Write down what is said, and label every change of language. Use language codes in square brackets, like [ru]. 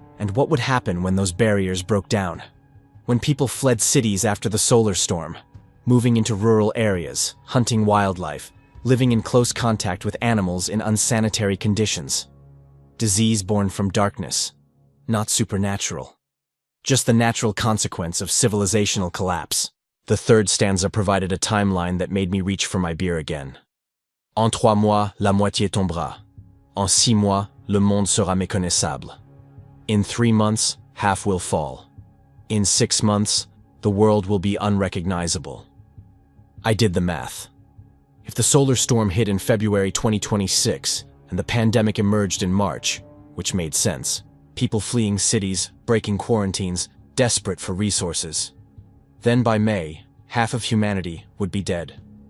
[en] And what would happen when those barriers broke down? When people fled cities after the solar storm, moving into rural areas, hunting wildlife, living in close contact with animals in unsanitary conditions. Disease born from darkness, not supernatural. Just the natural consequence of civilizational collapse. The third stanza provided a timeline that made me reach for my beer again. [fr] En 3 mois, la moitié tombera. En 6 mois, le monde sera méconnaissable. [en] In 3 months, half will fall. In 6 months, the world will be unrecognizable. I did the math. If the solar storm hit in February 2026 and the pandemic emerged in March, which made sense, people fleeing cities, breaking quarantines, desperate for resources, then by May, half of humanity would be dead.